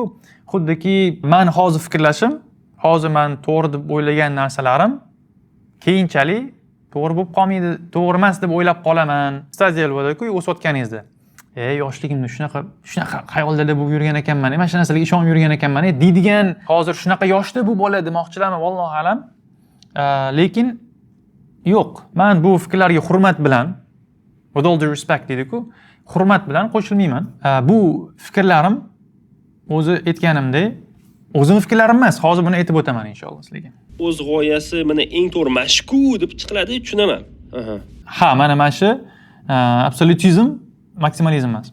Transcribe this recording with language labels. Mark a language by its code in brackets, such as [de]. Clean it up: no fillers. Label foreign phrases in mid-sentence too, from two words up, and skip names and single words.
[uz] Xuddiki men hozir fikrlashim, hozir men to'g'ri deb o'ylagan narsalarim keyinchalik to'g'ri bo'lib qolmaydi, to'g'ri emas deb o'ylab qolaman. Stadiya bo'ladi-ku, o'sayotganingizda. Yoshligimda shunaqa xayollarda bo'lib yurgan ekanman, mana shu narsalarga ishonib yurgan ekanman, deydigan hozir shunaqa yoshda bu bola demoqchilarman, [ar] والله أعلم. [uz] Lekin yo'q, men bu fikrlarga hurmat bilan, [en] with all due respect [uz] deydi-ku, hurmat bilan qo'shilmayman. Bu fikrlarim o'zi aytganimdek, o'zim fikrlarim emas, hozir buni aytib o'taman inshaalloh sizlarga. O'z g'oyasi mana eng to'g'ri mashku deb chiqiladi, tushunaman. Ha, mana shu absolutizm, maksimalizm emas.